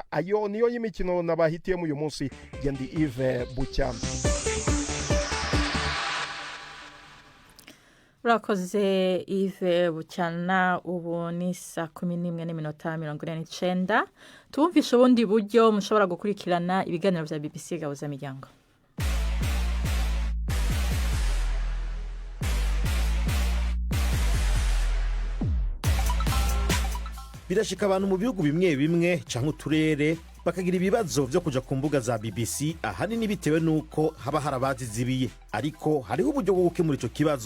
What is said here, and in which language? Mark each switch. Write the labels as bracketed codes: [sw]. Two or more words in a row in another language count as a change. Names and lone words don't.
[rn] Ayo niyo y'imikino nabahitiyemo uyu munsi. Gendi Yves Bucyana. urakoze Yves Bucyana. Ubu ni saa 11:49. Tumvishe ubundi buryo mushobora gukurikirana ibiganiro bya BBC Gahuza Miryango. birashika abantu mu bihugu bimwe bimwe canke uturere bakagira ibibazo vyo kuja ku mbuga za BBC ahanini bitewe nuko haba harabazizibiye, ariko hariho uburyo bwo gukemura ico kibazo.